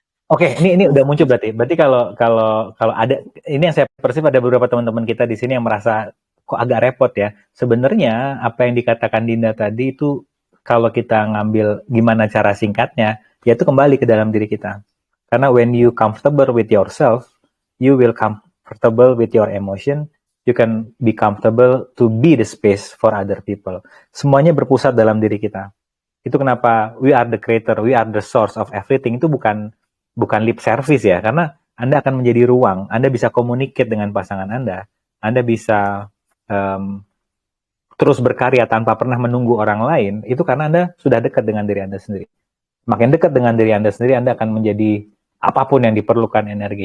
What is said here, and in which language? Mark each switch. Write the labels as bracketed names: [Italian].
[Indonesian] Oke, ini udah muncul berarti. Berarti kalau ada, ini yang saya persif, ada beberapa teman-teman kita di sini yang merasa kok agak repot ya. Sebenarnya apa yang dikatakan Dinda tadi itu, kalau kita ngambil gimana cara singkatnya, yaitu kembali ke dalam diri kita. [English] Karena when you comfortable with yourself, you will comfortable with your emotion. You can be comfortable to be the space for other people. [Indonesian] Semuanya berpusat dalam diri kita. Itu kenapa [English] we are the creator, we are the source of everything. [Indonesian] Itu bukan lip service ya, karena Anda akan menjadi ruang, Anda bisa communicate dengan pasangan Anda bisa terus berkarya tanpa pernah menunggu orang lain, itu karena Anda sudah dekat dengan diri Anda sendiri. Makin dekat dengan diri Anda sendiri, Anda akan menjadi apapun yang diperlukan energi.